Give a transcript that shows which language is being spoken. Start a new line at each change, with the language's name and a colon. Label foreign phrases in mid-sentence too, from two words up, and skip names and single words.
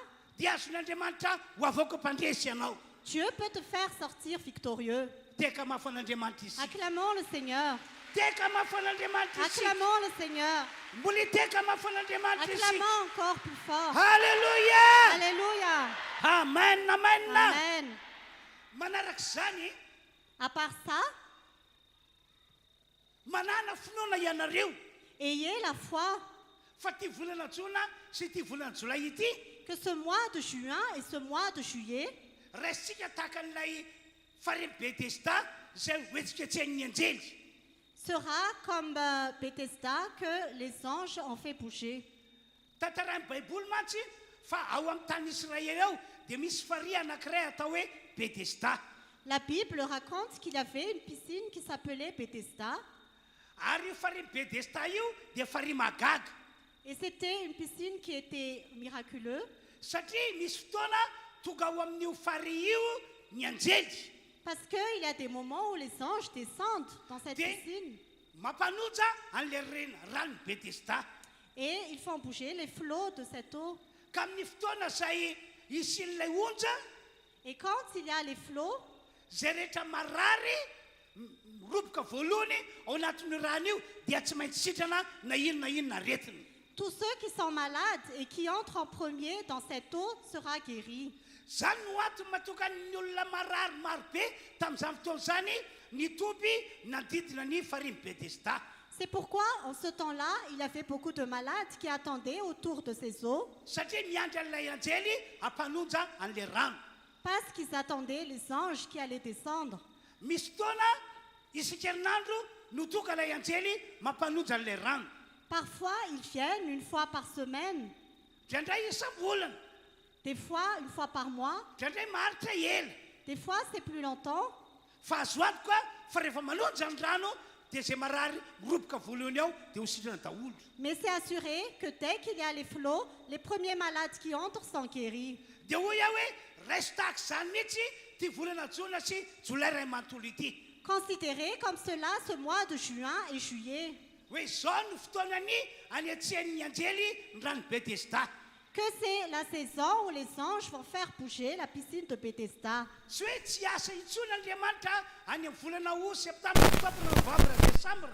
Malagasy: dia azon'Andriamanitra ho avoaka mpandresy ianao.
French: Dieu peut te faire sortir victorieux.
Malagasy: Teka mafy an'Andriamanitra izy.
French: Acclamons le Seigneur.
Malagasy: Teka mafy an'Andriamanitra izy.
French: Acclamons le Seigneur.
Malagasy: Mbola teka mafy an'Andriamanitra izy.
French: Acclamons encore plus fort.
Malagasy: Halleluja!
French: Alléluia.
Malagasy: Amen, amen.
French: Amen.
Malagasy: Manarak'izany
French: À part ça,
Malagasy: manana finoana ianareo
French: ayez la foi
Malagasy: fa ty volana jona sy ty volana jolay ity
French: que ce mois de juin et ce mois de juillet
Malagasy: raisitsika tahaka an'ilay faremy Betesda izay hoetsiketsehan'ny anjely.
French: sera comme Bethesda que les anges ont fait bouger.
Malagasy: Tantaran'ny baiboly mantsy fa ao amin'ny tany Israely ao dia misy faria anankiray atao hoe Betesda.
French: La Bible raconte qu'il y avait une piscine qui s'appelait Bethesda.
Malagasy: Ary io faremy Betesda io dia faria magaga
French: Et c'était une piscine qui était miraculeuse.
Malagasy: satria misy fotoana tonga ao amin'io faria io ny anjely
French: Parce qu'il y a des moments où les anges descendent dans cette
Malagasy: dia
French: piscine.
Malagasy: mampanoja an'le rano Betesda.
French: Et ils font bouger les flots de cette eau.
Malagasy: Ka amin'ny fotoana zay isin'ilay onja
French: Et quand il y a les flots,
Malagasy: zay rehetra marary roboka voalohany ao anatin'ny rano io dia tsy maintsy sitrana na inona aretina.
French: tous ceux qui sont malades et qui entrent en premier dans cette eau sera guéri.
Malagasy: Zany no antony mahatonga ny olona marary marobe tamin'izany fotoana zany nitoby nadidina ny farimy Betesda.
French: C'est pourquoi, en ce temps-là, il y avait beaucoup de malades qui attendaient autour de ces eaux,
Malagasy: Satria miandry an'ilay anjely hampanonja an'le rano.
French: parce qu'ils attendaient les anges qui allaient descendre.
Malagasy: Misy fotoana isan-kerinandro no tonga ilay anjely mampanonja an'le rano.
French: Parfois, ils viennent une fois par semaine,
Malagasy: Indraindray isam-bolana,
French: des fois une fois par mois,
Malagasy: indraindray maharitra ela.
French: des fois c'est plus longtemps.
Malagasy: Fa azo ady koa fa rehefa manonja ny rano dia zay marary roboka voalohany ao dia ho sitrana daholo.
French: Mais c'est assuré que dès qu'il y a les flots, les premiers malades qui entrent sont guéris.
Malagasy: Dia hoy aho hoe raiso tahaka izany mihitsy ty volana jona sy jolay ray manontolo ity.
French: Considérez comme cela ce mois de juin et juillet,
Malagasy: Hoe zao no fotoanany aniatsehan'ny anjely ny rano Betesda.
French: que c'est la saison où les anges vont faire bouger la piscine de Bethesda.
Malagasy: Tsy hoe tsy asa intsony Andriamanitra any amin'ny volana
French: août, septembre, octobre, novembre, décembre.